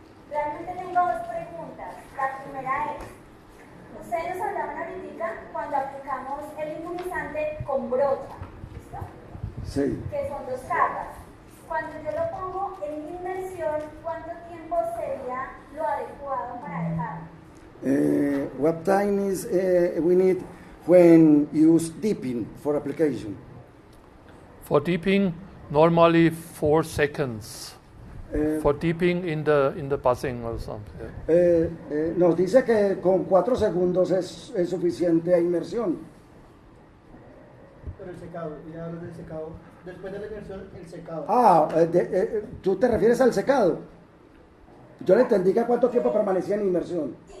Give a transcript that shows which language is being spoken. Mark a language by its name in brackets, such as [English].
[Spanish] Realmente tengo dos preguntas. La primera es, ustedes nos hablaban ahorita cuando aplicamos el inmunizante con brocha, ¿listo? Sí. Que son 2 cargas. Cuando yo lo pongo en inmersión, ¿cuánto tiempo sería lo adecuado para dejarlo? [English] What time is we need when use dipping for application? For dipping, normally 4 seconds. For dipping in the buzzing or something. [Spanish] Nos dice que con 4 segundos es suficiente a inmersión. Pero el secado, ya hablas del secado. Después de la inmersión, el secado. ¿Tú te refieres al secado? Yo le entendí que cuánto tiempo permanecía en inmersión.